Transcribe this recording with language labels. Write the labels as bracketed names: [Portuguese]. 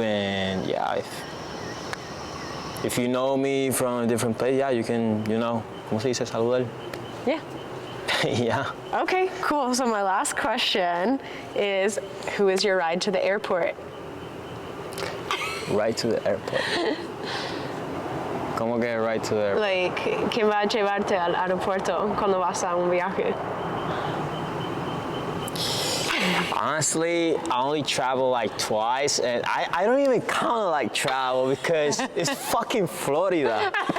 [English] And if you know me from a different place, you can, [Spanish] ¿cómo se dice saludar? [English] Yeah. Yeah. Okay, cool. So my last question is, who is your ride to the airport? Ride to the airport. [Spanish] ¿Cómo que [English] ride to the airport? [Spanish] Like, ¿quién va a llevarte al aeropuerto cuando vas a un viaje? [English] Honestly, I only travel like twice, and I don't even count like travel because it's fucking Florida.